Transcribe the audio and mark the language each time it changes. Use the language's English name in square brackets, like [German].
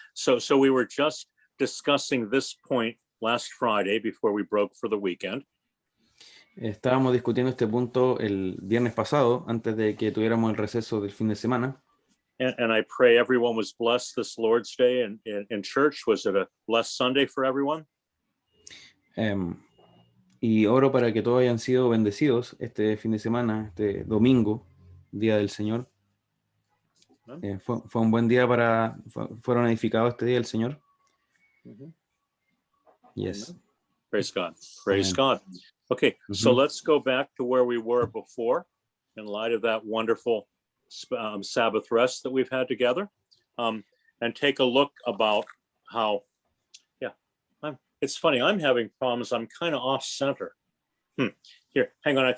[English] So we were just discussing this point last Friday before we broke for the weekend. [Spanish] Estábamos discutiendo este punto el viernes pasado, antes de que tuviéramos el receso del fin de semana. [English] And I pray everyone was blessed this Lord's Day in church. Was it a blessed Sunday for everyone? [Spanish] Y oro para que todos hayan sido bendecidos este fin de semana, este domingo, Día del Señor. Fue un buen día fueron edificados este día del Señor. [English] Yes. Praise God. Praise God. Okay, so let's go back to where we were before in light of that wonderful Sabbath rest that we've had together, and take a look about how, it's funny, I'm having problems. I'm kind of off center. Here, hang on.